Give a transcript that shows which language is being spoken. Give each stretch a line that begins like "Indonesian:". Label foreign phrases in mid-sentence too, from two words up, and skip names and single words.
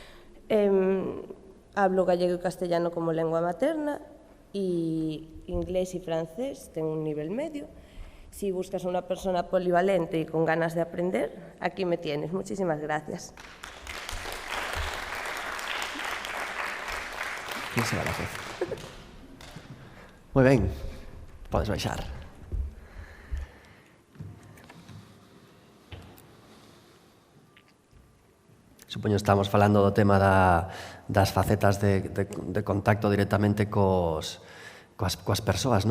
Spanish: Hablo gallego y castellano como lengua materna y inglés y francés, tengo un nivel medio. Si buscas a una persona polivalente y con ganas de aprender, aquí me tienes. Muchísimas gracias. ¿Quién será la juez?
Galician: Moi ben, podes baixar. Supoño estamos falando do tema das facetas de contacto directamente coas persoas, non?